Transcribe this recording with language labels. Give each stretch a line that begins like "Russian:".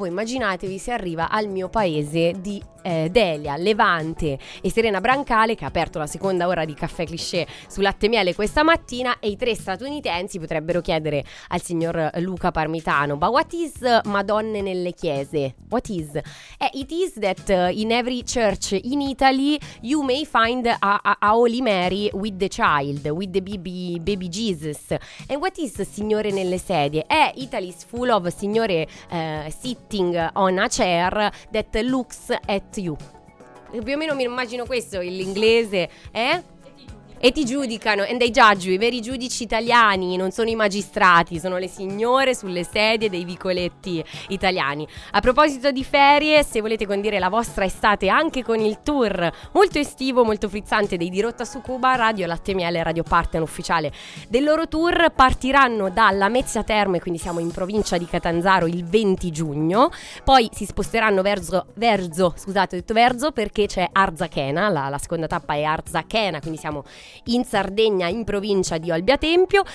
Italian: Voi immaginatevi se arriva al mio paese di Delia, Levante e Serena Brancale, che ha aperto la seconda ora di Caffè Cliché su Latte Miele questa mattina, e i 3 statunitensi potrebbero chiedere al signor Luca Parmitano:
English: "But what is
Italian: Madonna nelle chiese?
English: What is?" It is that in every church in Italy you may find a Holy Mary with the child, with the baby Jesus. And what is Signore
Italian: nelle sedie?
English: Italy's full of Signore sitting on a chair that looks at you.
Italian: Più o meno mi immagino questo, l'inglese, E ti giudicano,
English: and they judge you,
Italian: i veri giudici italiani, non sono i magistrati, sono le signore sulle sedie dei vicoletti italiani. A proposito di ferie, se volete condire la vostra estate anche con il tour molto estivo, molto frizzante dei Di Rotta su Cuba, Radio Latte Miele, Radio Partner ufficiale del loro tour, partiranno dalla Mezzia Terme, quindi siamo in provincia di Catanzaro, il 20 giugno, poi si sposteranno verso, perché c'è Arzachena, la seconda tappa è Arzachena, quindi siamo in Sardegna, in provincia di Olbia Tempio.